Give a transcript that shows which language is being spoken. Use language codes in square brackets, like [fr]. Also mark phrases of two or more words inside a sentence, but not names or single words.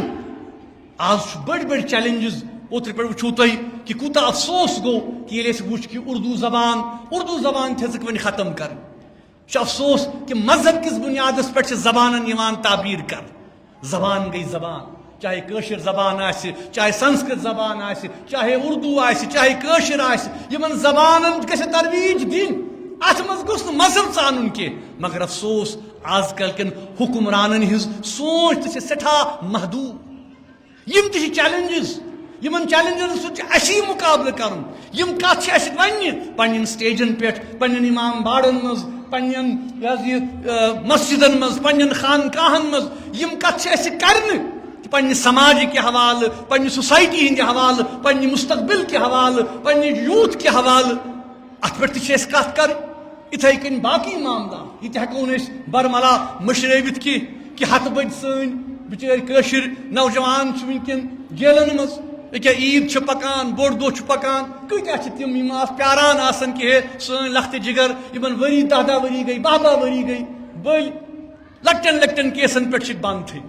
[ks] آج بڑ بڑ چیلنجز اوتر پہ وچھو تھی کہ کوتا افسوس گو کہ یہ وچ کہ اردو زبان تھزک ون ختم کر. افسوس کہ مذہب کس بنیادس پہ زبانن یوان تعبیر کر. زبان گئی زبان، چاہے کاشر زبان آسہِ، چاہے سنسکرت زبان آسہِ، چاہے اردو آسہِ، چاہے کاشر آسہِ، یمن زبانن گژھِ ترویج دین. ات مز گوٚژھ نہٕ مذہب ژانُن کینٛہہ. مگر افسوس آز کل کن حکمرانن ہٕنٛز سونچ تہ چھِ سٹھاہ محدود. یم تہ چیلنجز، یمن چیلنجن سۭتۍ چھُ اسی مقابلہ کرُن. یم کتھ چھِ اسہِ وننہِ پننٮ۪ن سٹیجن پٮ۪ٹھ، پننٮ۪ن امام باڑن منٛز، پننٮ۪ن مسجدن مز، پننٮ۪ن خانقاہن مز. یم کتھ چھِ اسہِ کرنہِ پننہِ سماج کے حوالہ، پننہِ سوسائٹی ہندِ حوالہ، پننہِ مستقبل کے حوالہ، پننہِ یوتھ کے حوالہ. ات پہ تہ اسہِ کتھ کرٕنۍ. اتھے کن باقی معاملات یہ ہیکو برملا مشرٲوِتھ کہ ہتھ بٔدۍ سٲنۍ بچٲرۍ کٲشِر نوجوان چھِ ونکٮ۪ن جیلن منٛز. ییٚکیٛاہ عیٖد چھِ پکان، بوٚڑ دۄہ چھُ پکان، کۭتیاہ چھِ تِم یِم اتھ پیاران آسان کہ ہے سٲنۍ لختہِ جگر یمن ؤری 10 ؤری گٔے، 12 ؤری گٔے، بٔلۍ لۄکٹٮ۪ن کیسن پٮ۪ٹھ چھِکھ بنٛد تھٲومٕتۍ.